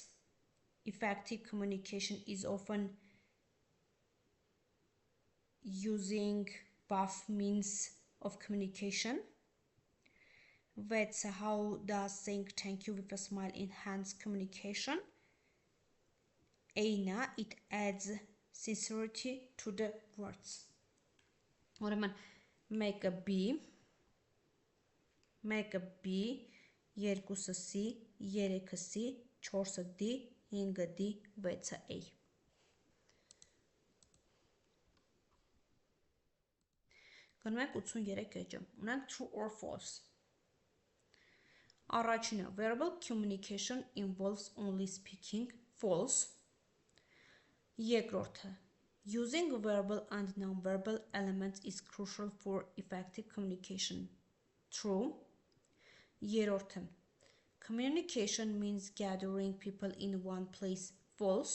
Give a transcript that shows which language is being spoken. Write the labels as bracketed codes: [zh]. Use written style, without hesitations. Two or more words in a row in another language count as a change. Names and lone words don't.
[en] Effective communication is often using both means of communication. That's how does saying thank you with a smile enhance communication? Aina, it adds sincerity to the words. [hy] Ուրեմն, մեկը B, երկուսը C, երեքը C, չորսը D, հինգը D, վեցը A։ Գնում ենք 83 էջը, ունենք [en] true or false։ Առաջինը, verbal communication involves only speaking, false։ Երկրորդը, using verbal and non-verbal elements is crucial for effective communication. True. Երրորդը, communication means gathering people in one place. False.